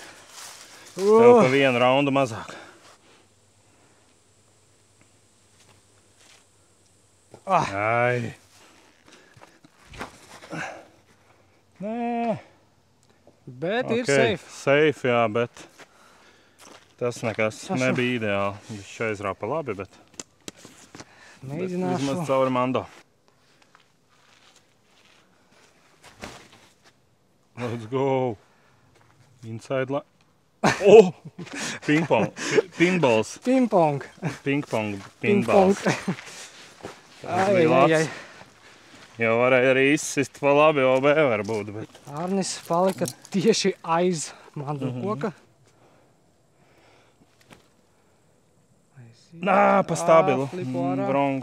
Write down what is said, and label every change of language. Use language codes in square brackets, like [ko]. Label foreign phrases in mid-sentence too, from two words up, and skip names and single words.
[lv] Tev pa 1 raundu mazāk. Ai! Nē. Bet ir safe. Safe, jā, bet tas nekas nebija ideāli. Viņš aizrāpa labi, bet mēģināšu. Vismaz cauri Mando. [en] Let's go. Inside line. Oh! Ping-pong. Pinballs. Ping-pong. Pinballs. Ai. [lv] Jau varēja arī izsist pa labi OB varbūt, bet... Arnis palika tieši aiz mandu koka. Nā, pa stabilu. [en] Wrong.